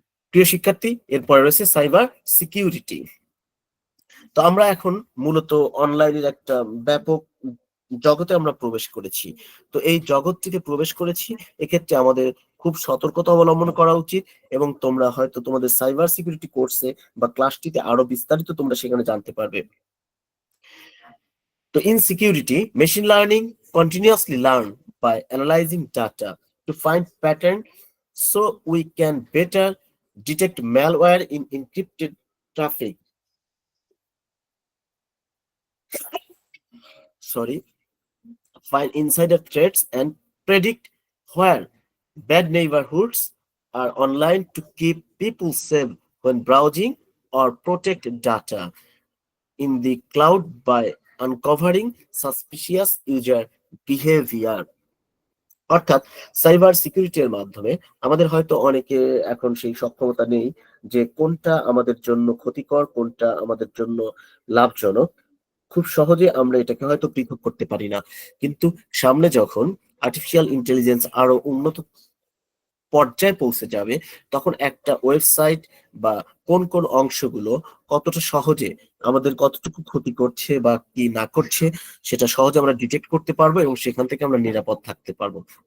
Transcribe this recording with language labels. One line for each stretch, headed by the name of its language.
Bangla: প্রিয় শিক্ষার্থী, এরপরে রয়েছে সাইবার সিকিউরিটি। তো আমরা এখন মূলত অনলাইনের একটা ব্যাপক জগতে আমরা প্রবেশ করেছি। তো এই জগৎটিতে প্রবেশ করেছি, এক্ষেত্রে আমাদের খুব সতর্কতা অবলম্বন করা উচিত, এবং তোমরা হয়তো তোমাদের সাইবার সিকিউরিটি কোর্সে বা ক্লাসটিতে আরো বিস্তারিত তোমরা সেখানে জানতে পারবে।
English: তো in security, machine learning continuously learn by analyzing data to find pattern, so we can better detect malware in encrypted traffic. Find insider threats and predict where bad neighborhoods are online to keep people safe when browsing or protect data in the cloud by uncovering suspicious user behavior.
Bangla: অর্থাৎ cyber সিকিউরিটির মাধ্যমে আমাদের হয়তো অনেকে এখন সেই সক্ষমতা নেই যে কোনটা আমাদের জন্য ক্ষতিকর, কোনটা আমাদের জন্য লাভজনক। খুব সহজে আমরা এটাকে হয়তো পৃথক করতে পারি না, কিন্তু সামনে যখন আর্টিফিশিয়াল ইন্টেলিজেন্স আরো উন্নত পর্যায়ে পৌঁছে যাবে, তখন একটা ওয়েবসাইট বা কোন কোন অংশগুলো কতটা সহজে আমাদের কতটুকু ক্ষতি করছে বা কি না করছে সেটা সহজে আমরা ডিটেক্ট করতে পারবো এবং সেখান থেকে আমরা নিরাপদ থাকতে পারবো।